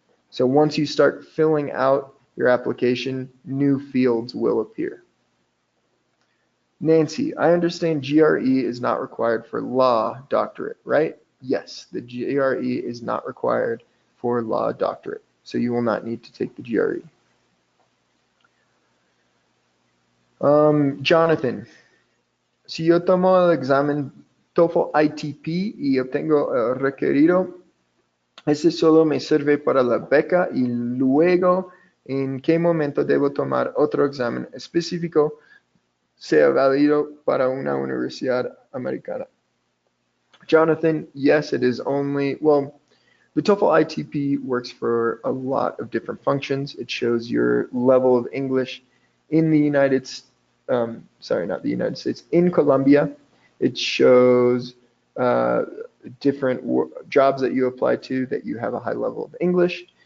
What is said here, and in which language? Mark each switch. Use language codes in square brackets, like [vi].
[en] So once you start filling out your application, new fields will appear. Nancy, I understand GRE is not required for law doctorate, right? Yes, the GRE is not required for law doctorate, so you will not need to take the GRE. [es] Jonathan, si yo tomo el examen TOEFL ITP y obtengo el requerido, ese solo me sirve para la beca y luego en qué momento debo tomar otro examen específico sea válido para una universidad americana. [en] Jonathan, yes, it is only, well, the TOEFL ITP works for a lot of different functions. It shows your level of English in the United States, sorry, not the United States, in Colombia. It shows different jobs that you apply to that you have a high level of English.